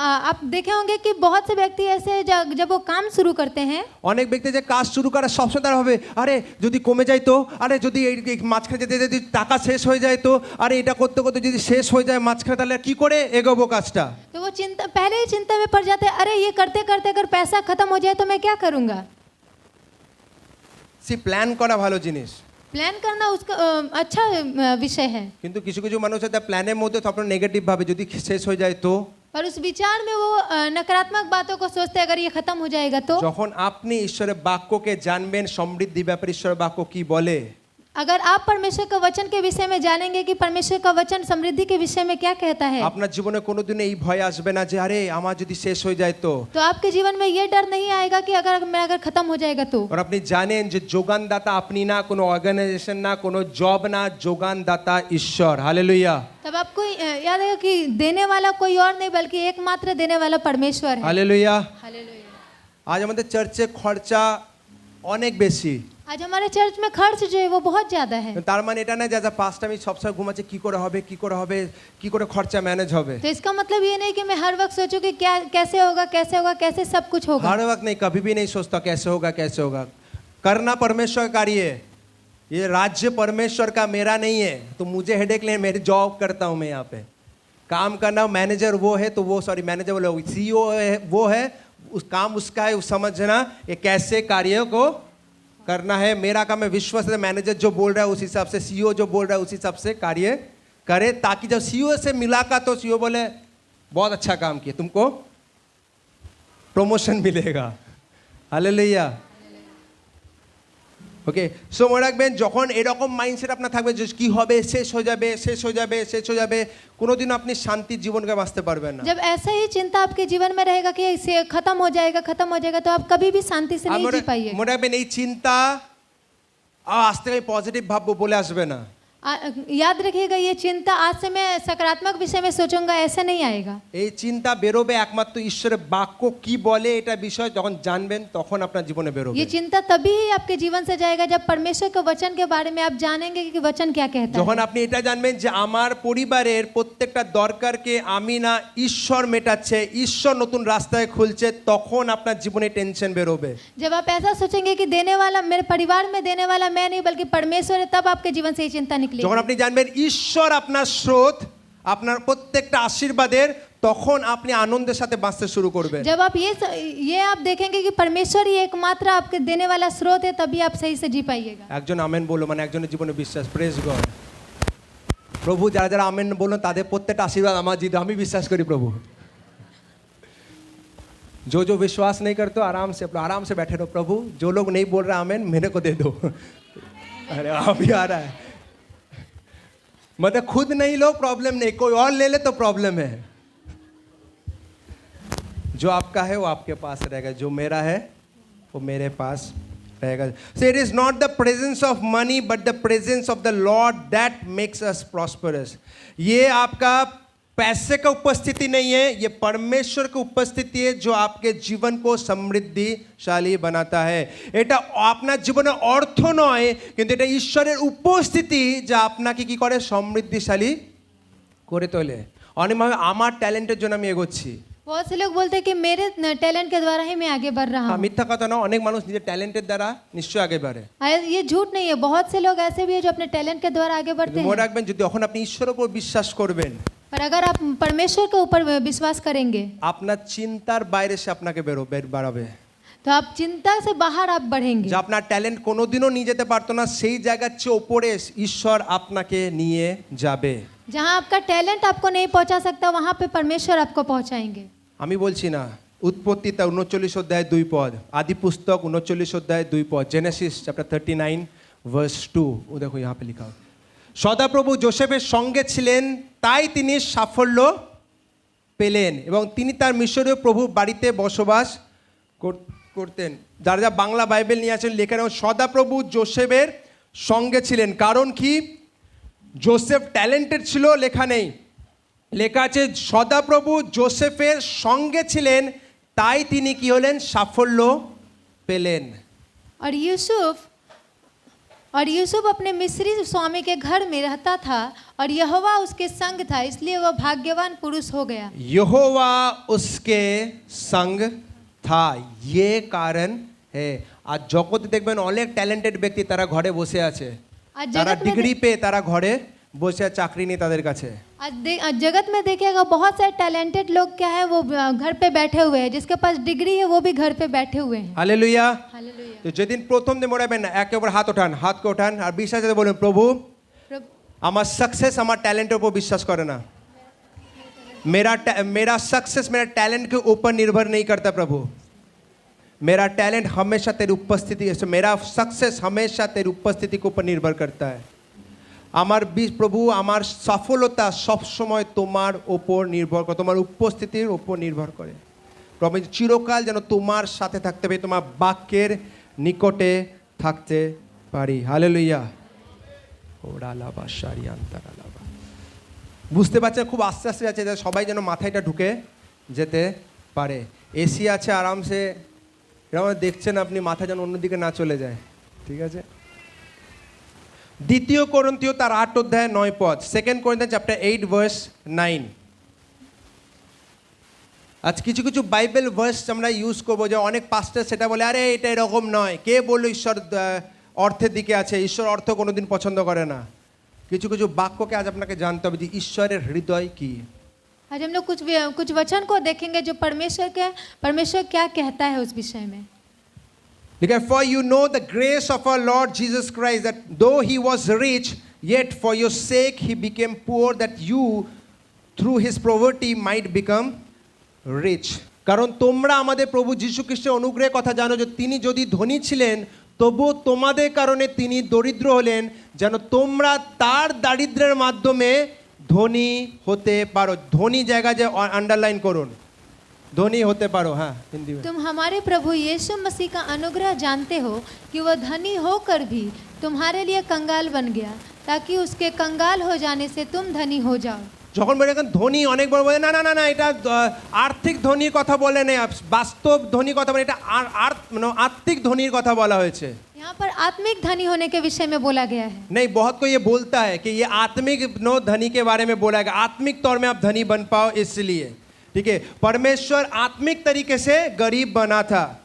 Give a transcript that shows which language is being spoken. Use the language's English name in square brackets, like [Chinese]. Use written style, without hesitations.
[Hindi] आप देखे होंगे कि बहुत से व्यक्ति ऐसे हैं जब वो काम शुरू करते हैं [Bangla] অনেক ব্যক্তি যে কাজ শুরু করে সবসময় তারা হবে আরে যদি কমে যায় তো আরে যদি এই মাঝখানে যেতে যদি টাকা শেষ হয়ে যায় তো আরে এটা করতে করতে যদি শেষ হয়ে যায় মাঝখানে তাহলে কি করে এগোবো কাজটা। [Hindi] तो वो चिंता पहले ही चिंता में पड़ जाते हैं अरे ये करते करते अगर पैसा खत्म हो जाए तो मैं क्या करूँगा। [Bangla] সে প্ল্যান করা ভালো জিনিস [Hindi] प्लान करना उसका अच्छा विषय है। [Bangla] কিন্তু কিছু কিছু মানুষ আছে প্ল্যানের মধ্যে তো আপনার নেগেটিভ ভাবে যদি শেষ হয়ে যায় তো। [Hindi] पर उस विचार में वो नकारात्मक बातों को सोचते हैं अगर ये खत्म हो जाएगा तो। [Bangla] যখন আপনি ঈশ্বরের বাক্যকে জানবেন সমৃদ্ধি ব্যাপারে ঈশ্বরের বাক্য কি বলে। [Hindi] अगर आप परमेश्वर का वचन के विषय में जानेंगे कि परमेश्वर का वचन समृद्धि के विषय में क्या कहता है [Bangla] আপনার জীবনে কোনোদিন এই ভয় আসবে না যে আরে আমার যদি শেষ হয়ে যায় তো। [Hindi] तो आपके जीवन में ये डर नहीं आएगा कि अगर खत्म हो जाएगा तो। और [Bangla] আপনি জানেন যে যোগানদাতা আপনি না কোনো অর্গানাইজেশন না কোনো জব না যোগানদাতা ঈশ্বর। হালেলুয়া। [Hindi] तब आपको याद है कि देने वाला कोई और नहीं बल्कि एकमात्र देने वाला परमेश्वर है। हालेलुया। हालेलुया। [Bangla] আজ আমাদের চার্চে খরচা অনেক বেশি। [Hindi] आज हमारे चर्च में खर्च जो है वो बहुत ज्यादा है। [Bangla] তার মানে এটা না যে পাঁচটা আমি সবসময় ঘুমাচ্ছি কি করে হবে কি করে হবে কি করে খরচা ম্যানেজ হবে। [Hindi] तो इसका मतलब ये नहीं कि मैं हर वक्त सोचूं कि क्या कैसे होगा कैसे सब कुछ होगा। हर वक्त नहीं कभी भी नहीं सोचता कैसे होगा करना परमेश्वर का कार्य है। ये राज्य परमेश्वर का मेरा नहीं है तो मुझे हेडेक ले मेरी जॉब करता हूँ मैं यहाँ पे काम करना मैनेजर वो है तो वो सॉरी मैनेजर बोले सीईओ है वो है उस काम उसका है, उस समझना ये कैसे कार्य को करना है। मेरा काम है विश्वास से मैनेजर जो बोल रहा है उस हिसाब से, सीईओ जो बोल रहा है उस हिसाब से कार्य करे, ताकि जब सीईओ से मुलाकात तो सीईओ बोले बहुत अच्छा काम किया, तुमको प्रमोशन मिलेगा। हालेलुया। [Bangla] ওকে সো মনে রাখবেন যখন এরকম মাইন্ডসেট আপনার থাকবে যে কি হবে, শেষ হয়ে যাবে শেষ হয়ে যাবে শেষ হয়ে যাবে, কোনোদিনও আপনি শান্তির জীবনকে বাঁচতে পারবেন না। [Hindi] जब ऐसा ही चिंता आपके जीवन में रहेगा कि इसे खत्म हो जाएगा तो आप कभी भी शांति से नहीं जी पाइएगा। [Bangla] মনে রাখবেন এই চিন্তা আজ থেকে পজিটিভ ভাববো বলে আসবে না। [Hindi] याद रखिएगा ये चिंता आज से मैं सकारात्मक विषय में सोचूंगा ऐसा नहीं आएगा। [Bangla] এই চিন্তা বেরোবে একমাত্র ঈশ্বরের বাক্য কি বলে এটা বিষয় যখন জানবেন তখন আপনার জীবনে বেরোবে। [Hindi] ये चिंता तभी ही आपके जीवन से जाएगा जब परमेश्वर के वचन के बारे में आप जानेंगे कि वचन क्या कहता [Bangla] যখন [Hindi] है। [Bangla] আপনি এটা জানবেন যে আমার পরিবারের প্রত্যেকটা দরকারকে আমি না ঈশ্বর মেটাচ্ছে, ঈশ্বর নতুন রাস্তায় খুলছে, তখন আপনার জীবনে টেনশন বেরোবে। [Hindi] जब आप ऐसा सोचेंगे कि देने वाला मेरे परिवार में देने वाला मैं नहीं बल्कि परमेश्वर है, तब आपके जीवन से ये चिंता निकलेगी। [Bangla] যখন আপনি জানবেন ঈশ্বর আপনার স্রোত, আপনার প্রত্যেকটা আশীর্বাদের, তখন আপনি আনন্দের সাথে বাঁচতে শুরু করবেন। [Hindi] जब आप ये आप देखेंगे कि परमेश्वर ही एकमात्र आपके देने वाला स्रोत है, तभी आप सही से जी पाइएगा। [Bangla] একজন আমেন বলো, মানে একজনের জীবনে বিশ্বাস। Praise god. প্রভু যারা যারা আমেন বলুন তাদের প্রত্যেকটা আশীর্বাদ আমার জীবনে আমি বিশ্বাস করি প্রভু। [Hindi] जो विश्वास नहीं करते आराम से बैठे रहो, प्रभु जो लोग नहीं बोल रहे आमेन मेरे को दे दो। अरे अभी आ रहा है, मतलब खुद नहीं लो प्रॉब्लम नहीं, कोई और ले ले तो प्रॉब्लम है। जो आपका है वो आपके पास रहेगा, जो मेरा है वो मेरे पास रहेगा। [English] So it is not the presence of money but the presence of the Lord that makes us prosperous। [Hindi] ये आपका पैसे का उपस्थिति नहीं है, ये परमेश्वर की उपस्थिति है जो आपके जीवन को समृद्धिशाली बनाता है। [Bangla] এটা আপনার জীবনের অর্থ নয়, কিন্তু এটা ঈশ্বরের উপস্থিতি যা আপনাকে কি করে সমৃদ্ধিশালী করে তোলে। অনেকভাবে আমার ট্যালেন্টের জন্য আমি এগোচ্ছি। [Hindi] बहुत से लोग बोलते हैं कि मेरे टैलेंट के द्वारा ही मैं आगे बढ़ रहा हूँ। [Bangla] মিথ্যা কথা না, অনেক মানুষ নিজের ট্যালেন্টের দ্বারা নিশ্চয়ই আগে বাড়ে। [Hindi] ये झूठ नहीं है, बहुत से लोग ऐसे भी है जो अपने टैलेंट के द्वारा आगे बढ़ते [Bangla] মনে [Hindi] हैं। [Bangla] রাখবেন যদি এখন আপনি ঈশ্বরের উপর বিশ্বাস করবেন, [Hindi] पर अगर आप परमेश्वर के ऊपर विश्वास करेंगे [Bangla] আপনার চিন্তার বাইরে সে আপনাকে বাড়াবে। [Hindi] तो आप चिंता से बाहर आप बढ़ेंगे। [Bangla] যা আপনার ট্যালেন্ট কোনোদিনও নিয়ে যেতে পারতো না সেই জায়গার চেয়ে ওপরে ঈশ্বর আপনাকে নিয়ে যাবে। [Hindi] जहाँ आपका टैलेंट आपको नहीं पहुँचा सकता वहाँ पे परमेश्वर आपको पहुँचाएंगे। [Bangla] আমি বলছি না, উৎপত্তি 39 অধ্যায় 2 পদ, আদি পুস্তক 39 অধ্যায় 2 পদ, জেনেসিস চ্যাপ্টার 39 ভার্স 2, ও দেখো [Hindi] यहाँ पे लिखा है। [Bangla] সদাপ্রভু যোসেফের সঙ্গে ছিলেন তাই তিনি সাফল্য পেলেন এবং তিনি তার মিশরীয় প্রভু বাড়িতে বসবাস করতেন। যারা যা বাংলা বাইবেল নিয়ে আছেন লেখা নেই সদাপ্রভু যোসেফের সঙ্গে ছিলেন, কারণ কি যোসেফ ট্যালেন্টেড ছিল লেখা নেই, লেখা আছে সদাপ্রভু যোসেফের সঙ্গে ছিলেন তাই তিনি কি হলেন সাফল্য পেলেন। [Hindi] और यूसुफ अपने मिस्री स्वामी के घर में रहता था और यहोवा उसके संग था, इसलिए वह भाग्यवान पुरुष हो गया। यहोवा उसके संग था, ये कारण है। [Bangla] আর জগতে দেখবেন অনেক ট্যালেন্টেড ব্যক্তি তারা ঘরে বসে আছে, তারা ডিগ্রি পেয়ে তারা ঘরে বসে চাকরি নেই তাদের কাছে। [Hindi] आज जगत में देखिएगा बहुत सारे टैलेंटेड लोग क्या है वो घर पे बैठे हुए हैं, जिसके पास डिग्री है वो भी घर पे बैठे हुए हैं। हालेलुया। हालेलुया। [Bangla] তো যেদিন প্রথম দিন মনে রাখবেন একেবারে হাতকে ওঠান আর বিশ্বাসে বলুন প্রভু আমার সাকসেস আমার ট্যালেন্টের উপর বিশ্বাস করে না, [Hindi] मेरा सक्सेस मेरा टैलेंट के ऊपर निर्भर नहीं करता प्रभु, मेरा टैलेंट हमेशा तेरी उपस्थिति, मेरा सक्सेस हमेशा तेरी उपस्थिति के ऊपर निर्भर करता है। [Bangla] আমার প্রভু আমার সফলতা সবসময় তোমার ওপর নির্ভর করে, তোমার উপস্থিতির ওপর নির্ভর করে। প্রভু চিরকাল যেন তোমার সাথে থাকতে পারি, তোমার বাক্যের নিকটে থাকতে পারি। হালেলুয়া। ওরালাবা শারিয়ান্তারালাবা। বুঝতে পারছেন খুব আস্তে আস্তে যাচ্ছে, সবাই যেন মাথায়টা ঢুকে যেতে পারে। এসি আছে আরামসে, এরকম দেখছেন আপনি, মাথা যেন অন্যদিকে না চলে যায়, ঠিক আছে। দ্বিতীয় কোরিন্থীয় তার 8 অধ্যায় 9 পদ, 2 Corinthians চ্যাপ্টার 8 ভার্স 9। আজ কিছু কিছু বাইবেল ভার্স আমরা ইউজ করবো, যে অনেক পাস্টার সেটা বলে আরে এটা এরকম নয়, কে বললো ঈশ্বর অর্থের দিকে আছে, ঈশ্বর অর্থ কোনোদিন পছন্দ করে না। কিছু কিছু বাক্যকে আজ আপনাকে জানতে হবে যে ঈশ্বরের হৃদয় কি। [Hindi] आज हम लोग कुछ वचन को देखेंगे जो परमेश्वर क्या कहता है उस विषय में। [English] Because for you know the grace of our Lord Jesus Christ, that though he was rich, yet for your sake he became poor, that you through his poverty might become rich. [Bangla] কারণ তোমরা আমাদের প্রভু যীশু খ্রিস্টের অনুগ্রহের কথা জানো যে তিনি যদি ধনী ছিলেন তবু তোমাদের কারণে তিনি দরিদ্র হলেন যেন তোমরা তার দারিদ্র্যের মাধ্যমে ধনী হতে পারো। ধনী জায়গা যে আন্ডারলাইন করুন, धनी होते पारो। [Hindi] हाँ, हिंदी में। तुम हमारे प्रभु यीशु मसीह का अनुग्रह जानते हो कि वह धनी होकर भी तुम्हारे लिए कंगाल बन गया, ताकि उसके कंगाल हो जाने से तुम धनी हो जाओ। যখন বলে এখন ধনী অনেক বড় বলে না না না না এটা আর্থিক ধনীর কথা বলে নেই, বাস্তব ধনী কথা বলে, এটা আত্মিক ধনীর কথা বলা হয়েছে। यहाँ पर आत्मिक धनी होने के विषय में बोला गया है। नहीं, बहुत कोई ये बोलता है कि ये आत्मिक धनी के बारे में बोला गया, आत्मिक तौर में आप धनी बन पाओ इसलिए। ठीक है, परमेश्वर आत्मिक तरीके से गरीब बना था।